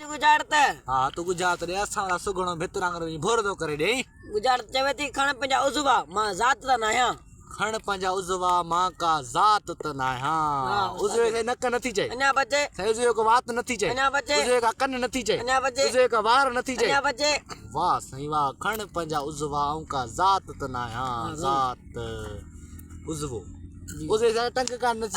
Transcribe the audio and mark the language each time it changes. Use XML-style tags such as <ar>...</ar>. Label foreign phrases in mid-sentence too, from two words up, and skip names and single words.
<sd>गुजारत हाँ तू गुजारत रे असां सुगणो भितरांगरो भोर दो करे दे गुजारत चवे थी खण पंहिंजा उज़वा मां ज़ात त न आहियां खण पंहिंजा उज़वा मां का ज़ात त न आहियां उज़वे खे नक नथी चए अञा बचे उज़वे को वात नथी चए अञा बचे उज़वे का कन नथी चए अञा बचे उज़वे का वार नथी चए अञा बचे वाह सही वाह खण पंहिंजा उज़वा ऐं का ज़ात त न आहियां ज़ात उज़वो उज़वे सां टंग कान नथी चए</sd>